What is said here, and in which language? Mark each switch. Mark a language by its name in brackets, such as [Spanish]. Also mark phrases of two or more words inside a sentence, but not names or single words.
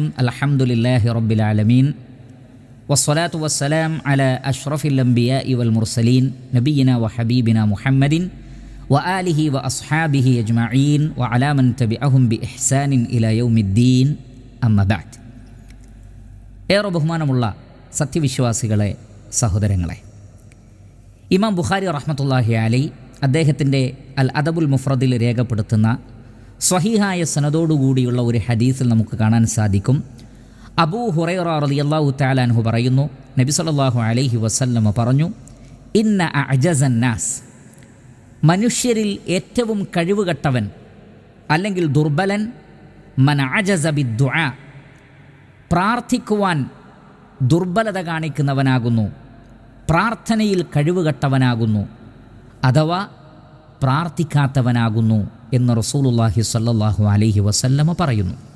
[Arabic] الحمد لله رب العالمين والصلاة والسلام على أشرف الأنبياء والمرسلين نبينا وحبيبنا محمد وآله وأصحابه أجمعين وعلى من تبعهم بإحسان إلى يوم الدين أما بعد. [Malayalam] ഏറെ ബഹുമാനമുള്ള സത്യവിശ്വാസികളെ, സഹോദരങ്ങളെ, ഇമാം ബുഖാരി [Arabic] رحمة الله عليه [Malayalam] അദ്ദേഹത്തിൻ്റെ അൽ അദബുൽ മുഫ്രദിൽ രേഖപ്പെടുത്തുന്ന സ്വഹീഹായ സനദോടുകൂടിയുള്ള ഒരു ഹദീസിൽ നമുക്ക് കാണാൻ സാധിക്കും. അബൂ ഹുറൈറ [Arabic] رضي الله تعالى عنه [Malayalam] പറയുന്നു, നബി [Arabic] صلى الله عليه وسلم [Malayalam] പറഞ്ഞു, [Arabic] إن أعجز الناس, [Malayalam] മനുഷ്യരിൽ ഏറ്റവും കഴിവുകെട്ടവൻ അല്ലെങ്കിൽ ദുർബലൻ, [Arabic] من عجز بالدعاء, [Malayalam] പ്രാർത്ഥിക്കുവാൻ ദുർബലത കാണിക്കുന്നവനാകുന്നു, പ്രാർത്ഥനയിൽ കഴിവുകെട്ടവനാകുന്നു, അഥവാ പ്രാർത്ഥിക്കാത്തവനാകുന്നു എന്ന് [Arabic] رسول الله صلى الله عليه وسلم [Malayalam] പറയുന്നു.